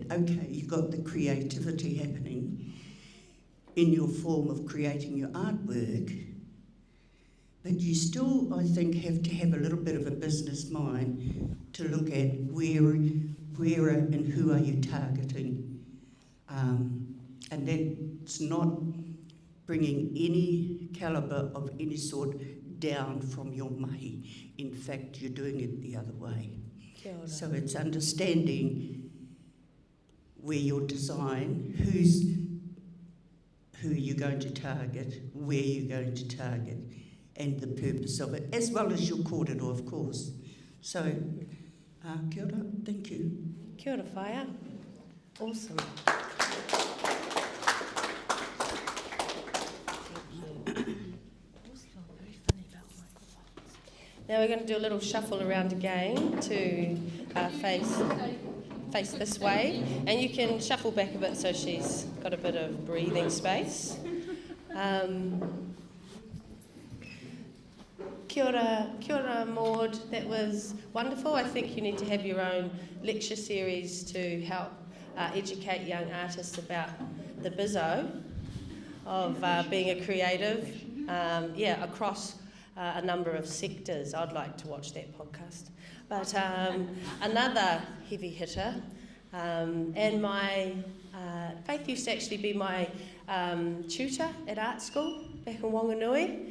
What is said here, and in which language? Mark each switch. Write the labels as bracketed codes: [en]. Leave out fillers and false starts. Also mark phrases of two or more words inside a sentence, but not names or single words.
[en] Okay, you've got the creativity happening in your form of creating your artwork, but you still, I think, have to have a little bit of a business mind to look at where and who are you targeting. And that's not bringing any calibre of any sort down from your mahi. In fact, you're doing it the other way. [mi] Kia ora. [en] So it's understanding where your design, who you're going to target, where you're going to target, and the purpose of it, as well as your kōrero, of course. So, [mi] kia ora, [en] thank you. [mi] Kia ora whaia. [en] Awesome. Now we're going to do a little shuffle around again to face this way, and you can shuffle back a bit so she's got a bit of breathing space. [mi] Kia ora Maude, [en] that was wonderful. I think you need to have your own lecture series to help educate young artists about the bizzo of being a creative, across a number of sectors. I'd like to watch that podcast. But another heavy hitter, and my Faith used to actually be my tutor at art school back in Wanganui.